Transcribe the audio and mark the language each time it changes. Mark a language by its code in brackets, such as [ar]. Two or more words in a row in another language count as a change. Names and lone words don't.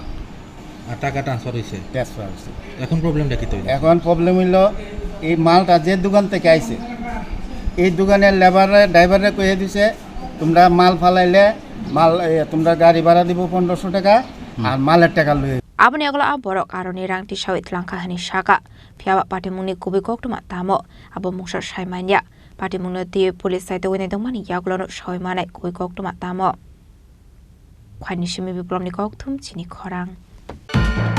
[bn] আর টাকা ট্রান্সফার হয়েছে এখন প্রবলেমটা কি তৈরি এখন প্রবলেম হইলো এই মালটা যে দোকান থেকে আইছে এই দোকানের ড্রাইভারে কয়ে দিছে তোমরা মাল ফালাইলে মাল তোমরা গাড়ি ভাড়া দিব 1500 টাকা আর মালের টাকা লয়ে [trp] abani agala aborok aroni rangti sawit langka hani shaka phiaba patimungni kubi koktuma tamo abo mungsar saimanya patimungno ti police site wene dongmani yaglono soimanai kubi koktuma tamo khwani shimi biplomni koktum chini khorang